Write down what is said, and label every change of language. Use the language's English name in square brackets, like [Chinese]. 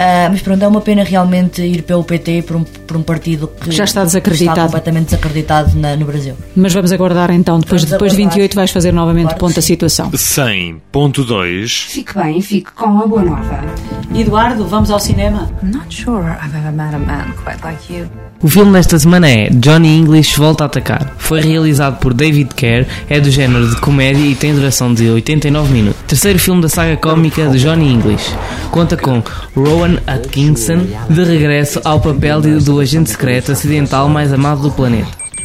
[Portuguese] Mas pronto, é uma pena realmente ir pelo PT por um partido que já está desacreditado, está completamente desacreditado no Brasil. Mas vamos aguardar então, depois de 28 vais fazer novamente claro, ponto a situação. 100.2. Fique bem, fique com a boa nova. Eduardo, vamos ao cinema. [English] I'm not sure I've ever met a man quite like you. [Portuguese] O filme desta semana é Johnny English Volta a Atacar. Foi realizado por David Kerr, é do género de comédia e tem duração de 89 minutos. Terceiro filme da saga cómica de Johnny English. Conta com Rowan Atkinson de regresso ao papel do agente secreto acidental mais amado do planeta.